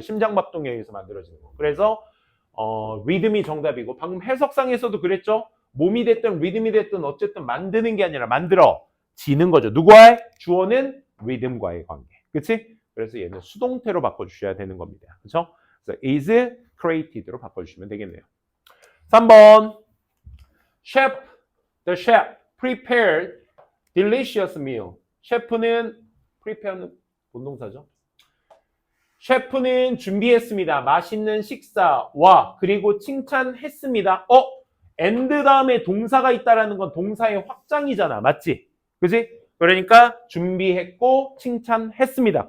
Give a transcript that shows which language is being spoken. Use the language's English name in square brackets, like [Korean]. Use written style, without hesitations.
[Korean] 심장 박동에 의해서 만들어지는 거. 그래서 리듬이 정답이고 방금 해석상에서도 그랬죠. 몸이 됐든 리듬이 됐든 어쨌든 만드는 게 아니라 만들어지는 거죠. 누구와의? 주어는 리듬과의 관계. 그치? 그래서 얘는 수동태로 바꿔주셔야 되는 겁니다. 그렇죠? 그래서 is created로 바꿔주시면 되겠네요. [English] 3번 Chef, the chef prepared delicious meal. [Korean] 셰프는 prepare는 본동사죠. 셰프는 준비했습니다. 맛있는 식사와 그리고 칭찬했습니다. and 다음에 동사가 있다라는 건 동사의 확장이잖아. 맞지? 그지? 그러니까 준비했고 칭찬했습니다.